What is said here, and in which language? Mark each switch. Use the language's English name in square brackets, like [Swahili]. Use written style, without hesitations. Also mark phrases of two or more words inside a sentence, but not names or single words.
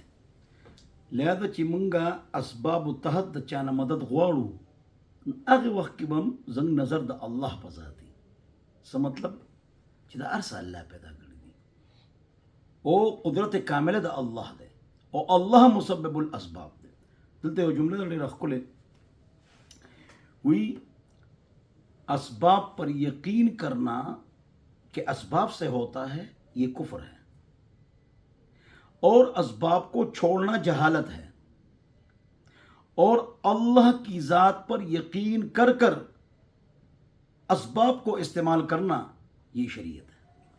[Pashto] لہذا چې مونږه اسباب تحت د چانه مدد غواړو هغه وخت کې به زنګ نظر د الله په ذات دی. څه مطلب چې د ارسه الله پیدا کړی دی او قدرت کامله د الله دی او الله مسبب الاسباب دی. دلته یو جمله ډېره ښکلې وی [Hindi] اسباب पर यकीन करना कि असबाब से होता है ये कुफ्र है और असबाब को छोड़ना जहालत है और अल्लाह की ज़ात पर यकीन कर कर असबाब को इस्तेमाल करना ये शरीयत है.